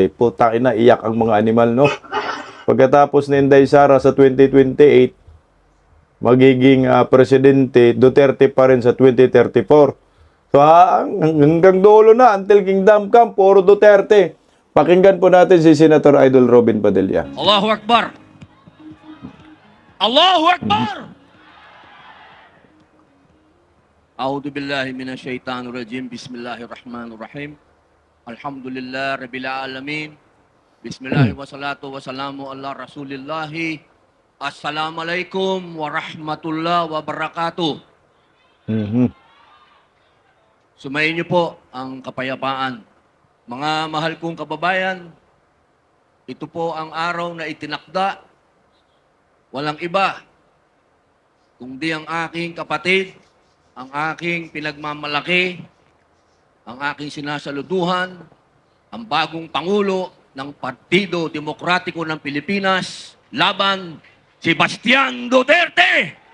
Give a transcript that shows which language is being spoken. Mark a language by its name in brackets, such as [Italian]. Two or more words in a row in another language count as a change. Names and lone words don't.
[Filipino] Putang ina, iyak ang mga animal, no? Pagkatapos ni Inday Sara sa 2028, magiging presidente, Duterte pa rin sa 2034. So hanggang dulo na, [English] until Kingdom Come, [Filipino] puro Duterte. Pakinggan po natin si Senator Idol Robin Padilla. [Arabic] الله أكبر! الله أكبر! أعوذ بالله من الشيطان الرجيم. بسم الله الرحمن الرحيم. الحمد لله رب العالمين. بسم الله والصلاة والسلام على رسول الله. السلام عليكم ورحمة الله وبركاته. [Filipino] Sumayin niyo po ang kapayapaan. Mga mahal kong kababayan, ito po ang araw na itinakda. Walang iba, kundi ang aking kapatid, ang aking pinagmamalaki, ang aking sinasaluduhan, ang bagong Pangulo ng Partido Demokratiko ng Pilipinas, laban Sebastian Duterte!